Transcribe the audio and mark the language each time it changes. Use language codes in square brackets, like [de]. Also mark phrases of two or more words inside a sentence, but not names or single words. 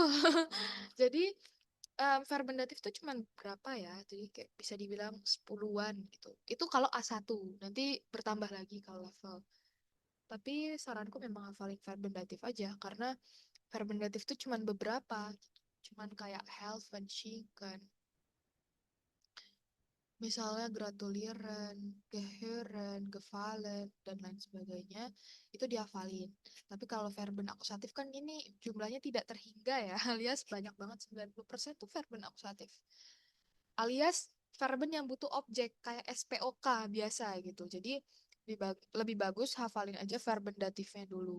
[id] Jadi verben datif itu cuma berapa ya? Jadi kayak bisa dibilang 10-an gitu. Itu kalau A1. Nanti bertambah lagi kalau level. Tapi saranku memang hafalin verben datif aja karena verben datif itu cuma beberapa. Cuman kayak [de] helfen, schicken, misalnya gratulieren, gehören, gefallen, [id] dan lain sebagainya, itu dihafalin. Tapi kalau verben akusatif kan ini jumlahnya tidak terhingga ya, alias banyak banget, 90% tuh verben akusatif. Alias verben yang butuh objek, kayak SPOK biasa gitu. Jadi lebih bagus hafalin aja verben datifnya dulu.